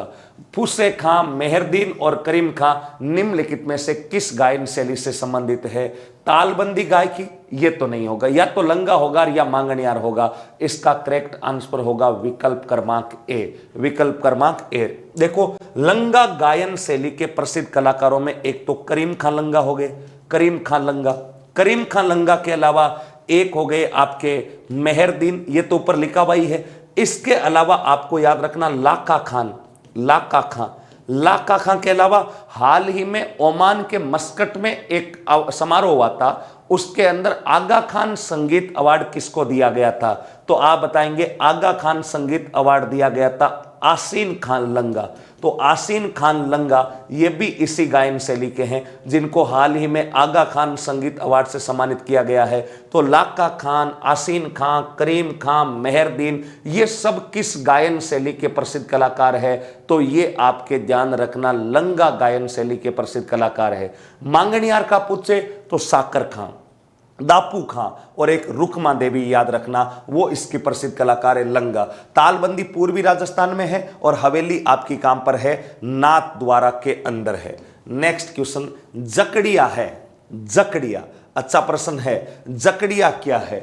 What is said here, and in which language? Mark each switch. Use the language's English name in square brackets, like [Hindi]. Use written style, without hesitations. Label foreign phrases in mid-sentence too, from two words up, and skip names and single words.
[Hindi] फुसे खां, मेहरदीन और करीम खां निम्नलिखित में से किस गायन शैली से संबंधित है? तालबंदी गायकी, ये तो नहीं होगा, या तो लंगा होगा या मांगणियार होगा। इसका [English] correct answer [Hindi] होगा विकल्प क्रमांक ए, विकल्प क्रमांक ए। देखो, लंगा गायन शैली के प्रसिद्ध कलाकारों में एक तो करीम खां लंगा हो गए, करीम खां लंगा। करीम खां लंगा के अलावा एक हो गए आपके मेहरदीन, ये तो ऊपर लिखा हुआ ही है। इसके अलावा आपको याद रखना लाका खान, लाका खां। लाका खां के अलावा हाल ही में ओमान के मस्कट में एक समारोह हुआ था, उसके अंदर आगा खान संगीत अवार्ड किसको दिया गया था? तो आप बताएंगे आगा खान संगीत अवार्ड दिया गया था आसीन खान लंगा। तो आसीन खान लंगा ये भी इसी गायन शैली के हैं जिनको हाल ही में आगा खान संगीत अवार्ड से सम्मानित किया गया है। तो लाका खान, आसीन खान, करीम खान, मेहरदीन, ये सब किस गायन शैली के प्रसिद्ध कलाकार है? तो ये आपके ध्यान रखना लंगा गायन शैली के प्रसिद्ध कलाकार है। मांगणियार का पूछे तो साकर खां, दापू खां और एक रुकमा देवी, याद रखना, वो इसकी प्रसिद्ध कलाकार है लंगा। तालबंदी पूर्वी राजस्थान में है और हवेली आपकी काम पर है, नाथ द्वारा के अंदर है। [English] next question, [Hindi] जकड़िया है, जकड़िया अच्छा प्रश्न है। जकड़िया क्या है?